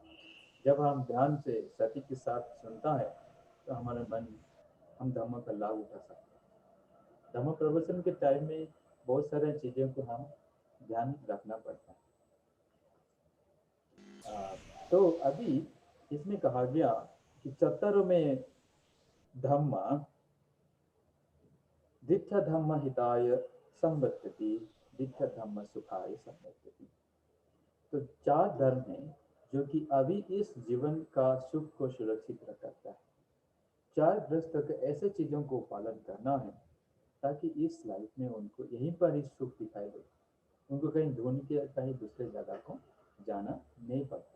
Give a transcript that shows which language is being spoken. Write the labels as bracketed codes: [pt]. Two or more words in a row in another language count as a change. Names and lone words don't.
[hi] जब हम ध्यान से सती के साथ सुनता है तो हमारे मन, हम धर्म का लाभ उठा सकते हैं। धर्म प्रवचन के टाइम में बहुत सारी चीज़ों को हम ध्यान रखना पड़ता है। तो अभी इसमें कहा गया कि [pi] चतुर में धम्म दिट्ठ धम्म हिताय संवर्तति, दिट्ठ धम्म सुखाय संवर्तति। [hi] तो 4 धर्म हैं जो कि अभी इस जीवन का सुख को सुरक्षित रखता है। 4 गृहस्थ के ऐसे चीज़ों को पालन करना है ताकि इस लाइफ में उनको यहीं पर ही सुख दिखाई दे, उनको कहीं ढूंढ के कहीं दूसरे जगह को जाना नहीं पड़ता।